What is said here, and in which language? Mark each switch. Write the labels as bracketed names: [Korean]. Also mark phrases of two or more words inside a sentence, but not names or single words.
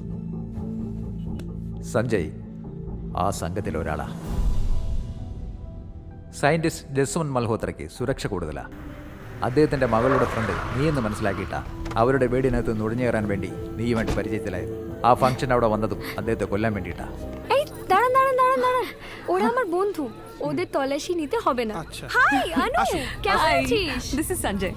[Malayalam] സഞ്ജയ് ആ സംഘത്തിൽ ഒരാളാ. സയൻറ്റിസ്റ്റ് ജസ്വന്ത് മൽഹോത്രയ്ക്ക് സുരക്ഷ കൂടുതലാ. അദ്ദേഹത്തിൻ്റെ മകളുടെ ഫ്രണ്ട് നീ എന്ന് മനസ്സിലാക്കിയിട്ടാ അവരുടെ വീടിനകത്ത് നുഴഞ്ഞു കയറാൻ വേണ്ടി നീയുമായിട്ട് പരിചയത്തിലായത്. ആ ഫംഗ്ഷൻ അവിടെ വന്നതും അദ്ദേഹത്തെ കൊല്ലാൻ വേണ്ടിയിട്ടാ. [Bangla] এই দাঁড়ান দাঁড়ান দাঁড়ান দাঁড়ান, ওরা আমার বন্ধু, ওদের তল্লাশি নিতে হবে না। হাই আনু, কেমন আছিস? [English] This is Sanjay.